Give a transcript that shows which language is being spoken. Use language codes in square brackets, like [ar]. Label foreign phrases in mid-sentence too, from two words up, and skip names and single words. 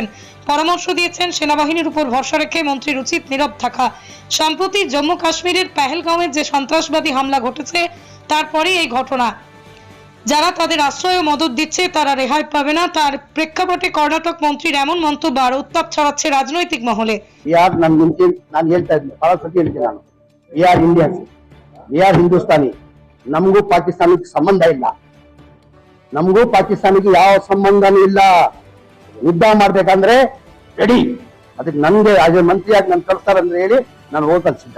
[bn] পরামর্শ দিয়েছেন সেনাবাহিনীর উপর ভরসা রেখে মন্ত্রীর উচিত নীরব থাকা। সম্প্রতি জম্মু কাশ্মীরের পেহেলগাঁওয়ে যে সন্ত্রাসবাদী হামলা ঘটেছে, তারপরে এই ঘটনা। যারা তাদের আশ্রয় ও মদত দিচ্ছে তারা রেহাই পাবে না। তার প্রেক্ষাপটে কর্ণাটক মন্ত্রীর এমন মন্তব্য আর উত্তাপ ছড়াচ্ছে রাজনৈতিক মহলে। [kn] ಯಾರು ನಾನು ಮುಂಚೆ ನಾನು ಹೇಳ್ತಾ ಇದ್ದೀನಿ, ಬಹಳ ಸತಿ ಹೇಳ್ತೀನಿ ನಾನು, [en] we are Indians, we are Hindustani. [kn] ನಮಗೂ ಪಾಕಿಸ್ತಾನಕ್ಕೆ ಸಂಬಂಧ ಇಲ್ಲ, ನಮಗೂ ಪಾಕಿಸ್ತಾನಕ್ಕೆ ಯಾವ ಸಂಬಂಧನೂ ಇಲ್ಲ. ಯುದ್ಧ ಮಾಡ್ಬೇಕಂದ್ರೆ ರೆಡಿ, ಅದಕ್ಕೆ ನನ್ಗೆ ಅದೇ ಮಂತ್ರಿಯಾಗಿ ನಾನು ಕಳಿಸ್ತಾರಂದ್ರೆ ಹೇಳಿ ನಾನು ಹೋಗಕ್ಕೆ ಸಿದ್ಧ.